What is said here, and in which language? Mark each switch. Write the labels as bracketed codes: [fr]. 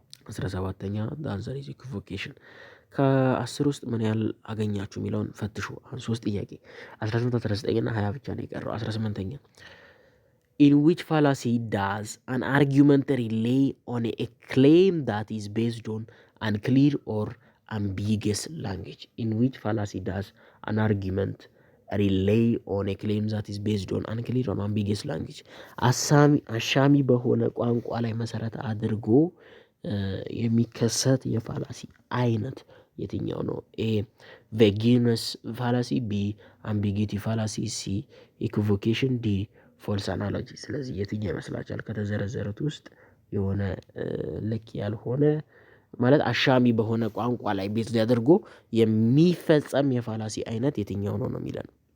[am] 17ኛ አንሰር ኢዝ ኢኩቮኬሽን። ከ10 ውስጥ ምን ያህል አገኛችሁ የሚለውን ፈትሹ። አሁን 3 ጥያቄ 18፣ 19 እና 20 ብቻ ነው የቀረው። 18ኛ [en] in which fallacy does an argument rely on a claim that is based on unclear or ambiguous language? In which fallacy does an argument rely on a claim that is based on unclear or ambiguous language? [am] አሻሚ በሆነ ቋንቋ ላይ መሰረት አድርጎ የሚከሰት የፋላሲ አይነት የትኛው ነው? ኤ ቬጊነስ ፋላሲ፣ ቢ አምቢጊቲ ፋላሲ፣ ሲ ኢኩቮኬሽን፣ ዲ ፎልስ አናሎጂ። ስለዚህ የትኛው ይመስላችኋል ከተዘረዘሩት ውስጥ የሆነ ልክ ያልሆነ ማለት አሻሚ በሆነ ቋንቋ ላይ ቤዝ አድርጎ የሚፈጸም የፋላሲ አይነት የትኛው ነው የሚለን?